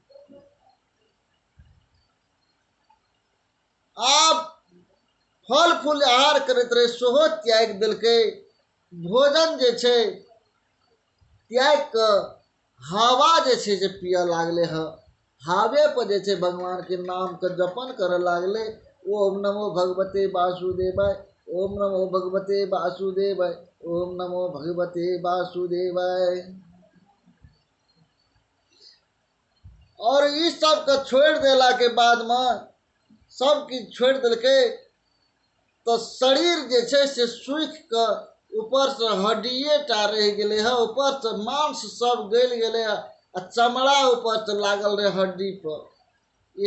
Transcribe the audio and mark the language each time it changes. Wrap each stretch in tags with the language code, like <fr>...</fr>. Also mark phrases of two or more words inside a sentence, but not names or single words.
<mai>आप फल फूल आहार करैत रहे सेहो त्याग देलकै। भोजन जे छै त्याग के हवा जे छै से पिए लागले हँ। हावे पर जे छै भगवान के नाम के जपन करे लागले।</mai> <sa>ओम नमो भगवते वासुदेवाय, ओम नमो भगवते वासुदेवाय, ओम नमो भगवते वासुदेवाय।</sa> <mai>और इस सब के छोड़ देला के बाद में सब किछ छोड़ देलकै तो शरीर जे छै से सूख के ऊपर से हड्डिये टा रह गेले है, ऊपर से मांस सब गल गेले है आ चमड़ा ऊपर से लागल रहे हड्डी पर।</mai>